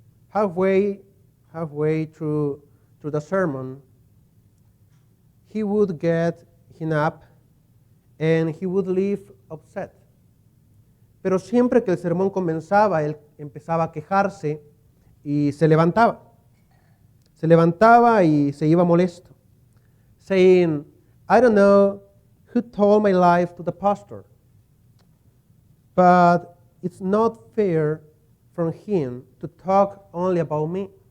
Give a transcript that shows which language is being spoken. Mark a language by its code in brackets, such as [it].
[en] Halfway through the sermon, he would get up and he would leave upset. [es] Pero siempre que el sermón comenzaba, él empezaba a quejarse y se levantaba. Se levantaba y se iba molesto, [en] saying, I don't know who told my life to the pastor, but it's not fair from him to talk only about me.